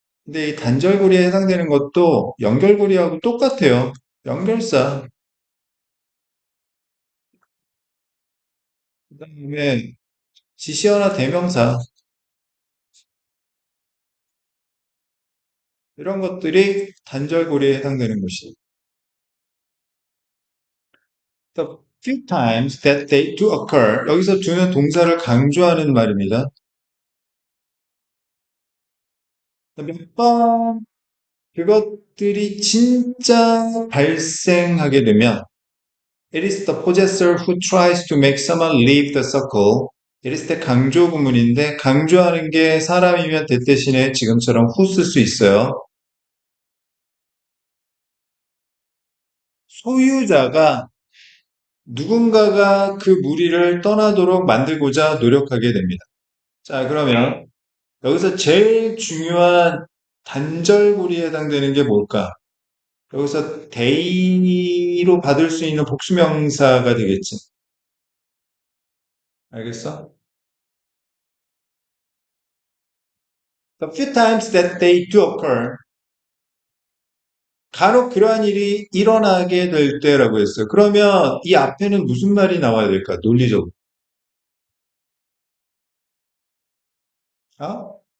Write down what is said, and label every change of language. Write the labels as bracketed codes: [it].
[ko] 근데 이 단절고리에 해당되는 것도 연결고리하고 똑같아요. 연결사. 그다음에 지시어나 대명사. 이런 것들이 단절고리에 해당되는 것이. [en] The few times that they do occur. [ko] 여기서 do는 동사를 강조하는 말입니다. 몇 번 그것들이 진짜 발생하게 되면 [en] It is the possessor who tries to make someone leave the circle. [ko] It is 때 강조 구문인데 강조하는 게 사람이면 대 대신에 지금처럼 who 쓸 수 있어요. 소유자가 누군가가 그 무리를 떠나도록 만들고자 노력하게 됩니다. 자, 그러면 여기서 제일 중요한 단절구리에 해당되는 게 뭘까? 여기서 대의로 받을 수 있는 복수명사가 되겠지. 알겠어? [en] The few times that they do occur. [ko] 간혹 그러한 일이 일어나게 될 때라고 했어요. 그러면 이 앞에는 무슨 말이 나와야 될까? 논리적으로. 어?